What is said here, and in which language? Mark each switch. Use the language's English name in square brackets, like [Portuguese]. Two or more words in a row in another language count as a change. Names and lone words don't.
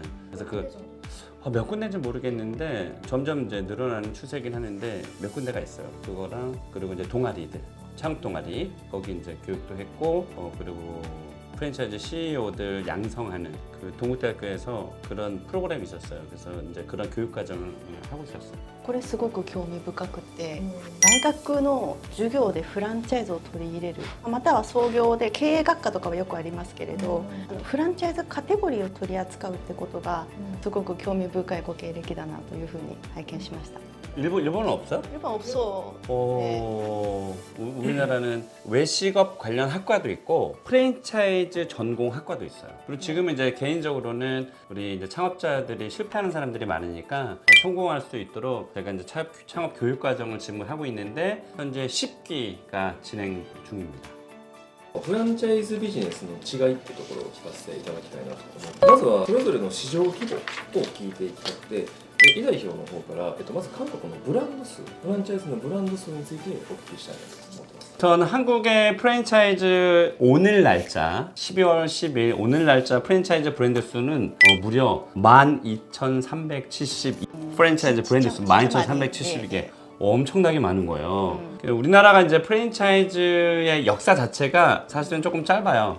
[Korean] 그래서 몇 군데인지 모르겠는데 점점 이제 늘어나는 추세긴 하는데 몇 군데가 있어요. 그거랑 그리고 이제 동아리들, 창업 동아리 거기 이제 교육도 했고, 그리고 프랜차이즈 CEO들 양성하는 동국대학교에서 그런 프로그램이 있었어요. 그래서 이제 그런 교육 과정을 하고 있었어요. [Japanese] これすごく興味深くて、大学の授業でフランチャイズを取り入れる、または創業で経営学科とかはよくありますけれど、フランチャイズカテゴリーを取り扱うってことがすごく興味深いご経歴だなというふうに拝見しました。 [Korean] 일본은 없어요? 일본 없어. 우리나라는 외식업 관련 학과도 있고 프랜차이즈 전공 학과도 있어요. 그리고 지금은 이제 개인적으로는 우리 이제 창업자들이 실패하는 사람들이 많으니까 성공할 수 있도록 제가 이제 창업 교육 과정을 지금 하고 있는데 현재 10기가 진행 중입니다. [Japanese] フランチャイズビジネスの違いってところを聞かせていただきたいなと思います。まずはそれぞれの市場規模を聞いていきたくて、イ代表の方から、まず韓国のブランド数、フランチャイズのブランド数についてお聞きしたいなと思ってます。 [Korean] 전 한국의 프랜차이즈 오늘 날짜 12월 10일 오늘 날짜 프랜차이즈 브랜드 수는 무려 12,372 프랜차이즈 브랜드 수 12,372개. 엄청나게 많은 거예요. 우리나라가 이제 프랜차이즈의 역사 자체가 사실은 조금 짧아요.